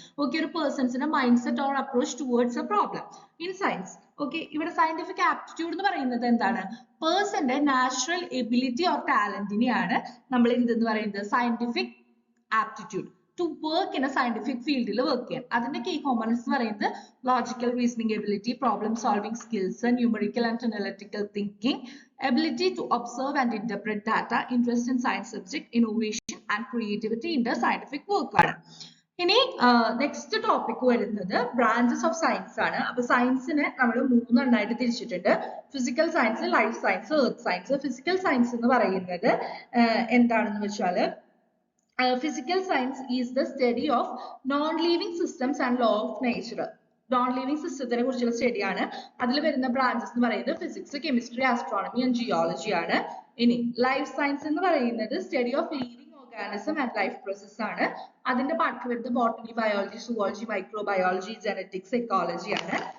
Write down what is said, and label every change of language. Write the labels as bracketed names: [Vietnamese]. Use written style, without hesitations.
[English] Okay, ഒരു പേഴ്സൺസിന്റെ mindset or approach towards a problem in science. [Malayalam] Okay, ഇവിടെ scientific aptitude എന്ന് പറയുന്നത് എന്താണ്? പേഴ്സന്റെ നാച്ചുറൽ എബിലിറ്റി ഓർ ടാലന്റിനെയാണ് നമ്മൾ എന്തെന്ന് പറയുന്നത്? Scientific aptitude. To work in A scientific ഫീൽഡിൽ വർക്ക് ചെയ്യാൻ. [English] അതിന്റെ key components [Malayalam] എന്ന് പറയുന്നത് [English] Logical reasoning ability, problem solving skills, numerical and analytical thinking, ability to observe and interpret data, interest in science subject, innovation and creativity in the scientific work ആണ്. [Malayalam] ഇനി next topic വരുന്നത് branches of science ആണ്. അപ്പൊ സയൻസിനെ നമ്മൾ മൂന്നെണ്ണായിട്ട് തിരിച്ചിട്ടുണ്ട്: physical science, life science, earth science. Physical science എന്ന് പറയുന്നത് എന്താണെന്ന് വെച്ചാൽ [English] physical science is the study of non-living systems and law of nature. [Malayalam] non-living സിസ്റ്റത്തിനെ കുറിച്ചുള്ള സ്റ്റഡി ആണ്. അതിൽ വരുന്ന ബ്രാഞ്ചസ് എന്ന് പറയുന്നത് physics, chemistry, astronomy and geology ആണ്. ഇനി ലൈഫ് സയൻസ് എന്ന് പറയുന്നത് study of living organism and life process ആണ്. അതിന്റെ പാർട്ട് വരുന്നത് botany, biology, zoology, microbiology, genetics, ecology ആണ്.